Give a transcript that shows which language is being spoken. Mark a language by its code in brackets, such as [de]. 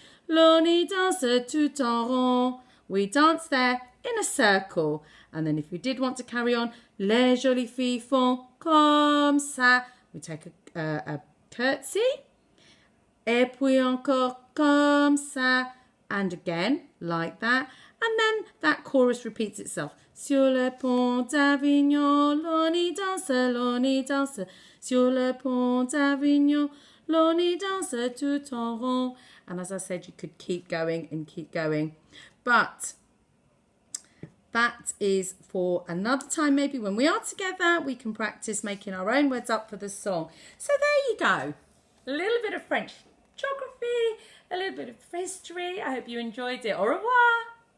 [fr] L'on y danse tout en rond. [en] We dance there in a circle. And then if you did want to carry on, [fr] les jolies filles font comme ça. [en] We take a curtsy. [fr] Et puis encore comme ça. [en] And again, like that. And then that chorus repeats itself. [fr] Sur le pont d'Avignon, l'on y danse, l'on y danse. Sur le pont d'Avignon, l'on y danse tout en rond. [en] And as I said, you could keep going and keep going. But that is for another time. Maybe when we are together, we can practice making our own words up for the song. So there you go. A little bit of French geography, a little bit of history. I hope you enjoyed it. [fr] Au revoir.